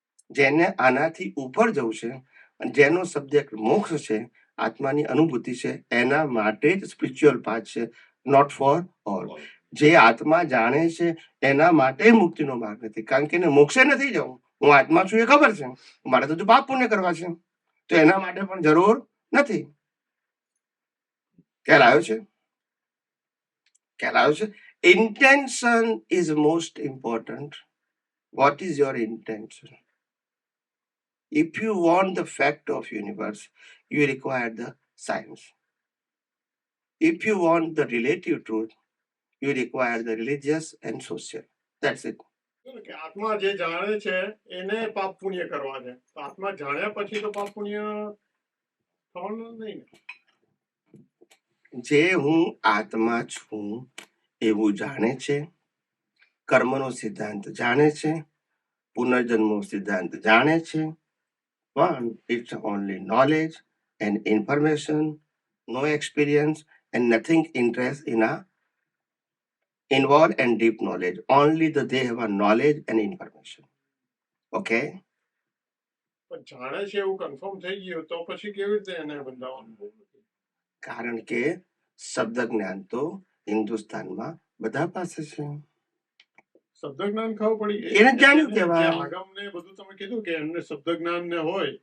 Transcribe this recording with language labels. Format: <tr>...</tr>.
<gu>જેને આનાથી ઉપર જવું છે અને જેનો સબ્જેક્ટ મોક્ષ છે, આત્માની અનુભૂતિ છે, એના માટે જ સ્પિરિચ્યુઅલ પાથ છે,</gu> <en>Not for all.</en> <gu>જે આત્મા જાણે છે એના માટે મુક્તિનો માર્ગ નથી, કારણ કે એને મોક્ષે નથી જવું. હું આત્મા છું એ ખબર છે, મારે તો પાપ પુણ્ય કરવા છે, તો એના માટે પણ જરૂર નથી. ખ્યાલ આવ્યો છે? ખ્યાલ આવ્યો છે?</gu> <en>intention is most important. What is your intention? If you want the fact of universe, you require the science. If you want the relative truth, you require the religious and social. That's it.</en> <gu>કે આત્મા જે જાણે છે એને પાપ પુણ્ય કરવા છે. તો આત્મા જાણ્યા પછી તો પાપ પુણ્ય થવાનું નહીં ને. જે હું આત્મા છું એવું જાણે છે, કર્મનો સિદ્ધાંત જાણે છે, પુનર્જન્મનો સિદ્ધાંત જાણે છે, પણ</gu> <en>it's only knowledge and information, no experience and nothing interest in a involved and deep knowledge. Only they have a knowledge and information. Okay?</en> <gu>પણ જાણે છે એવું કન્ફર્મ થઈ ગયું તો પછી કેવી રીતે એને બંધાવવાનું? કારણ કે શબ્દ જ્ઞાન તો હિન્દુસ્તાનમાં બધા પાસે છે. શબ્દ જ્ઞાન ખબર પડી એને જાણ્યું કહેવાય. જે આગમ ને બધું તમે કીધું કે એમને શબ્દ જ્ઞાન ને હોય,</gu>